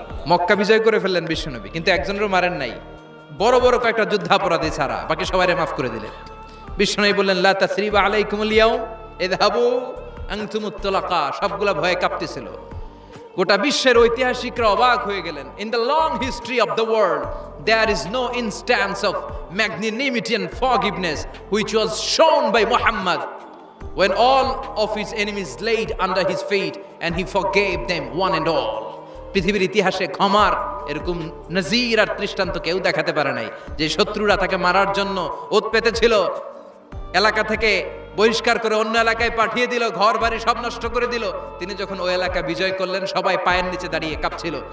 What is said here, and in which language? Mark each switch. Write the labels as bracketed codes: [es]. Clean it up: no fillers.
[bn] মক্কা বিজয় করে ফেললেন বিশ্বনবী, কিন্তু একজনেরও মারেন নাই, বড় বড় কয়েকটা যুদ্ধাপরাধী ছাড়া বাকি সবাইরে মাফ করে দিলেন। বিশ্বনবী বললেন, [ar] লা তাসরিবা আলাইকুমুল ইয়াউম ইযহাবু আনতুমুত তুলাকা। [bn] সবগুলা ভয়ে কাঁপতেছিল। গোটা বিশ্বের ঐতিহাসিকরা অবাক হয়ে গেলেন। [en] In the long history of the world there is no instance of magnanimity and forgiveness which was shown by Muhammad when all of his enemies laid under his feet and he forgave them one and all. [bn] পৃথিবীর ইতিহাসে ক্ষমার এরকম নজির আর দৃষ্টান্ত কেউ দেখাতে পারে নাই। যে শত্রুরা তাকে মারার জন্য ওত পেতেছিল, এলাকা থেকে বহিষ্কার করে অন্য এলাকায় পাঠিয়ে দিল, ঘর বাড়ি সব নষ্ট করে দিল, তিনি যখন ওই এলাকা বিজয় করলেন, সবাই পায়ের নিচে দাঁড়িয়ে কাঁপছিল।